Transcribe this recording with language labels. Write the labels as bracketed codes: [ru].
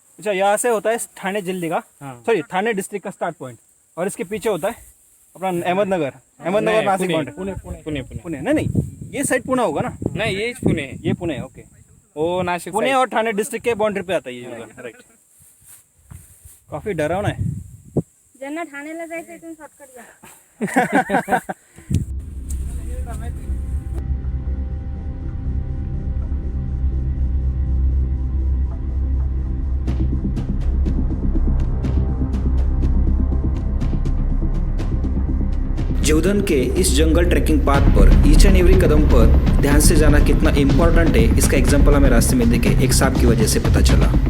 [hi] अच्छा, यहाँ से होता है ठाणे जिले का, सॉरी ठाणे डिस्ट्रिक्ट का स्टार्ट पॉइंट, और इसके पीछे होता है अपना अहमदनगर नासिक बाउंड्री. पुणे नहीं, ये साइड पुणे होगा ना? [mr] नाही येच पुणे. [hi] ये पुणे, ओके. [mr] हो नाशिक [hi] पुणे और ठाणे डिस्ट्रिक्ट के बाउंड्री पे आता है ये जगह, राइट. काफी डरावना है. [mr] ज्यांना ठाण्याला जायचं इथून शॉर्टकट घ्या. [hi] जीवधन के इस जंगल ट्रैकिंग पाथ पर ईच एंड एवरी कदम पर ध्यान से जाना कितना इम्पोर्टेंट है, इसका एग्जाम्पल हमें रास्ते में देखे एक सांप की वजह से पता चला.